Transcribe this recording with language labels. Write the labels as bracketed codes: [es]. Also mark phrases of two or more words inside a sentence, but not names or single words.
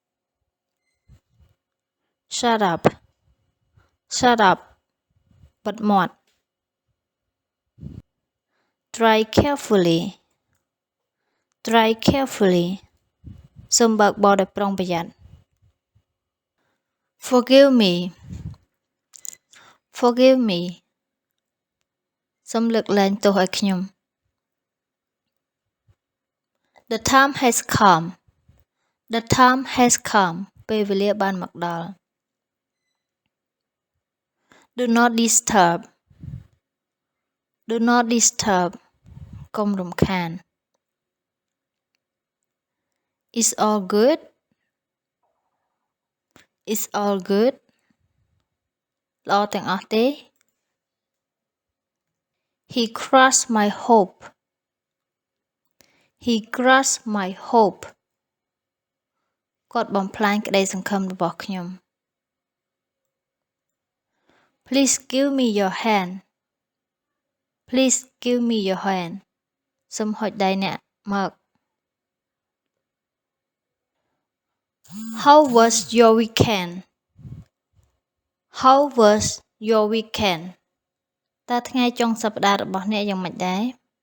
[en] Shut up Shut up [km] បិទមាត់ [en] Try carefully Try carefully [km] សូមបើកបរដោយប្រុងប្រយ័ត្ន [en] Forgive me Forgive me [km] សូមលើកលែងទោសឲ្យខ្ញុំ [en] The time has come The time has come [km] ពេលវេលាបានមកដល់ [en] Do not disturb Do not disturb [km] កុំរំខាន [en] It's all good It's all good [km] ល្អទាំងអស់ទេ [en] He crushed my hope He crushed my hope [km] គាត់បំផ្លាញក្តីសង្ឃឹមរបស់ខ្ញុំ [en] Please give me your hand Please give me your hand [km] សូមហុចដៃអ្នកមក [en] How was your weekend How was your weekend [km] តើថ្ងៃចុងសប្តាហ៍របស់អ្នកយ៉ាងម៉េចដែរ